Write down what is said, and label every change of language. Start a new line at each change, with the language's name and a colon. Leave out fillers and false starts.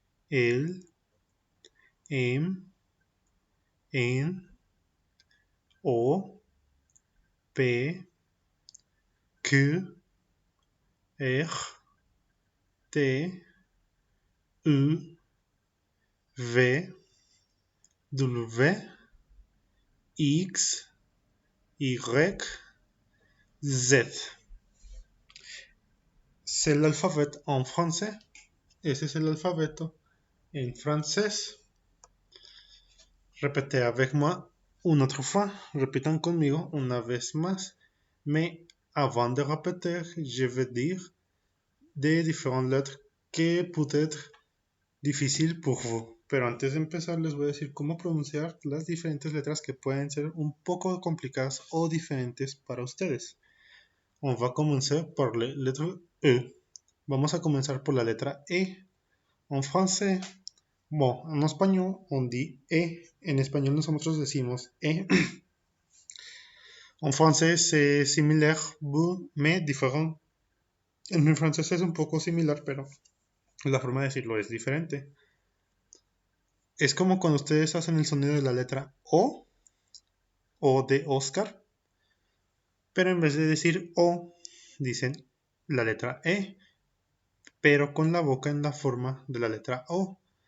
French: L, M, N, O, P, Q, R, T, U, V, W, X, Y, Z. C'est l'alphabet en français.
Spanish: Ese es el alfabeto en francés.
French: Répétez avec moi une autre fois.
Spanish: Repitan conmigo una vez más.
French: Mais avant de répéter, je vais dire de différentes lettres que peut être difícil pour vous.
Spanish: Pero antes de empezar les voy a decir cómo pronunciar las diferentes letras que pueden ser un poco complicadas o diferentes para ustedes.
French: On va commencer par la lettre E.
Spanish: Vamos a comenzar por la letra E.
French: En français, bon,
Spanish: en español
French: on dit E.
Spanish: En español nosotros decimos E.
French: En français c'est similaire, mais différent.
Spanish: En mi francés es un poco similar, pero la forma de decirlo es diferente. Es como cuando ustedes hacen el sonido de la letra O de Oscar, pero en vez de decir O, dicen la letra E, pero con la boca en la forma de la letra O.